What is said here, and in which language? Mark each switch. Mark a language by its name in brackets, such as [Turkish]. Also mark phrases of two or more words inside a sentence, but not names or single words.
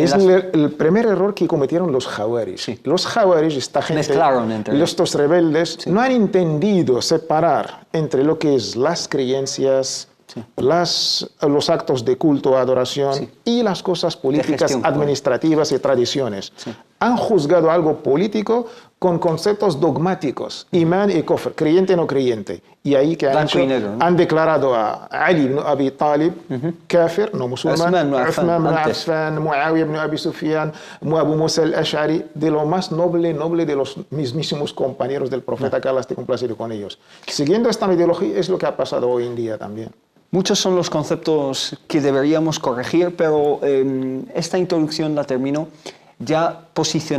[Spanish] Es el primer error que cometieron los Jawaris. Los Jawaris, esta gente, estos rebeldes, no han entendido separar entre lo que es las creencias, los actos de culto, adoración y las cosas políticas, administrativas y tradiciones. Han juzgado algo político con conceptos dogmáticos, imán y kufr, creyente o no creyente. Y ahí que Blanco y negro, ¿no? han declarado a Ali ibn Abi Talib kafir, no musulmán, Uthman ibn Affan, Muawiyah ibn Abi Sufyan, Abu Musa al-Ash'ari, de lo más noble de los mismísimos compañeros del profeta, que Allah esté complacido con ellos. Siguiendo esta ideología es lo que ha pasado hoy en día también. Muchos son los conceptos que deberíamos corregir, pero esta introducción la termino ya posicionándome